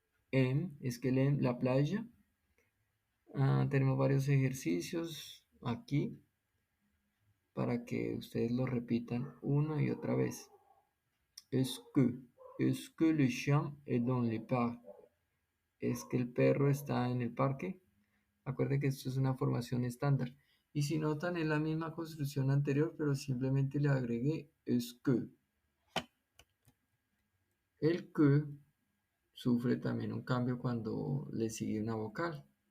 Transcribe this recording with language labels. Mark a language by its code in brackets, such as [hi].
[fr] Est-ce qu'elle aime la playa? [es] Tenemos varios ejercicios aquí para que ustedes lo repitan una y otra vez. [fr] Est-ce que, est-ce que le chien est dans le parc? [es] ¿Es que el perro está en el parque? Acuérdense que esto es una formación estándar. Y si notan, es la misma construcción anterior, pero simplemente le agregué [fr] est-ce que. [es] El que sufre también un cambio cuando le sigue una vocal.